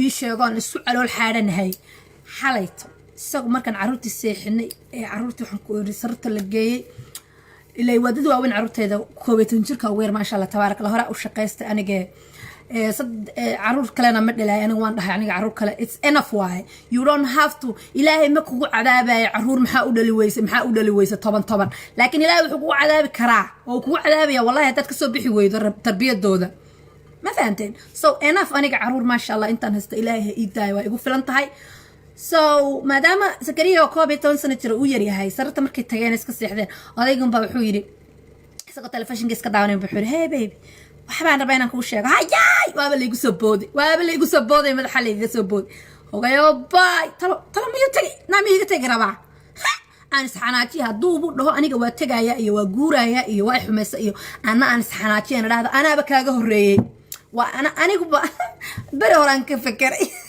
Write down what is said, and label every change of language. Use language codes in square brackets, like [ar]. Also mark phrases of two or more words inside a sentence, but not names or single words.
[so] ii sheego aan isku calool xaadhanahay xalayto isagu markaan caruurtii seexinay caruurtii waxaan ku iri sarta la geeyay ilaa wadada waaweyn caruurteeda 12 jirka weer [ar] ما شاء الله تبارك الله [so] hore u shaqeystay aniga caruur kalena ma dhalay aniga waan dhahay aniga caruur kale [en] it's enough why you don't have to [so] ilaahay ma kugu cadaabay caruur maxaa u dhali weysa toban laakiin ilaahay wuxuu kugu cadaabi karaa oo kugu cadaabaya wallahi dad ka soo bixi weydo tarbiyadooda ma fahanteen [en] so enough [so] aniga caruur [ar] ما شاء الله [so] intaan haysto ilaahay ii daay waa igu filan tahay so maadaama sakariya oo 12 sano jira uu yar yahay sarta markay tageen iska seexdeen odaygan baa wuxuu yiri isagoo telefoonka iska daawanay wuxuu yiri [en] hey baby [so] waxbaan rabaa inaan kuu sheego hayay waaba la igu soo booday madaxa la iga soo booday ogayo bay talo miyu tagi naami iga tagi rabaa aan isxanaaji hadduu u dhaho aniga waa tagaya iyo waa guuraya iyo waa xumaysa iyo aan isxanaaji aan raahdo anaaba kaaga horeeyay waa anigu bari horaan ka fikiray